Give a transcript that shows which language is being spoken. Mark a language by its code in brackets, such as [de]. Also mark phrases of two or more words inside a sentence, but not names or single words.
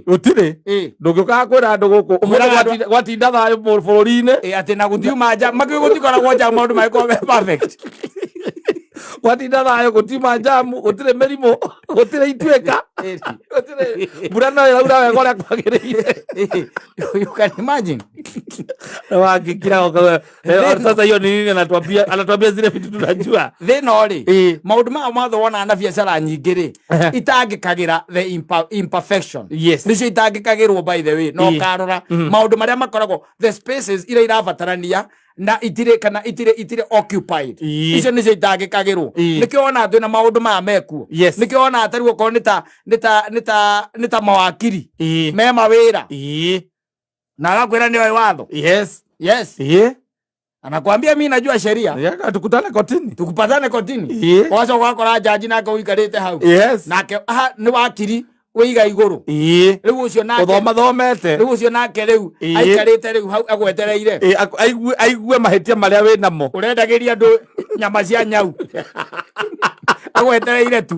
[ki] gũtirĩ ndũngĩũkaga kwĩra andũ gũkũ gwatinda thayũ bũrũri-inĩ atĩ na gũtiuma nja makĩrĩ gũtikoragwo nja maũndũ magĩkorwo me perfect. Gwatinda thayũ gũtiuma njamu gũtirĩ mĩrimũ gũtirĩ ituĩka mbura no ĩraura wega ũrĩa kwagĩrĩire. [en] You can imagine. [sw] Wakikira sasa hiyo ni nini anatuambia zile vitu tunajua. [ki] Thĩna rĩ maũndũ maya mothe wona na biacara nyingĩ rĩ itangĩkagĩra [en] the imperfection. [ki] Nĩcio itangĩkagĩrwo [en] by the way [ki] no karora maũndũ marĩa makoragwo [en] the spaces [ki] iria irabatarania na itire occupied. Icio nĩcio itangĩkagĩrwo. Nĩkĩo wona twĩ na maũndũ maya mekuo. Nĩkĩo wona atari okorwo nĩ ta mawakiri me mawĩra na agakwĩra nĩoĩ watho. Yes. [sw] Anakuambia mimi najua sheria. Tukutane kotini. [ki] Wacha wakora jaji nake uikarĩte hau. Nake nĩ wakiri wĩiga igũrũ. Rĩu ũcio nake thomete. Rĩu ũcio nake rĩu aikarĩte rĩu hau agwetereire. Aigue mahĩtia marĩa wĩ namo. Ũrendagĩria andũ nyama cia nyau. Agwetereire tu.